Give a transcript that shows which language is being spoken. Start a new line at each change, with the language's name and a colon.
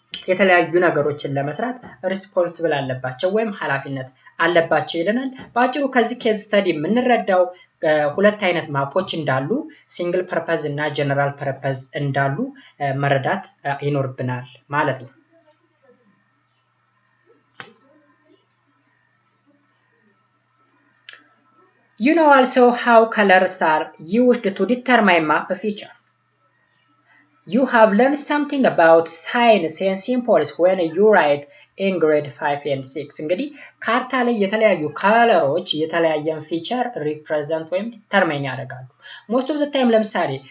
Amharic: የተለያዩ ነገሮችን ለመስራት ሪስፖንሲብል አለባቸው ወይም ኃላፊነት አለባቸው ይለናል። በአጭሩ ከዚህ ኬዝ ስተዲ የምንረዳው ሁለት አይነት ማፖች እንዳሉ፣ ሲንግል ፐርፐዝ እና ጀነራል ፐርፐዝ እንዳሉ መረዳት ይኖርብናል ማለት ነው።
English: You know also how colors are used to determine map feature. You have learned something about signs and symbols when you write in grade 5 and 6.
Amharic: እንግዲህ ካርታ ላይ የተለያዩ ከለሮች የተለያየን ፊቸር ሪፕሬዘንት ወይም ዲተርማይን ያደርጋሉ።
English: ሞስት ኦፍ ዘ ታይም
Amharic: ለምሳሌ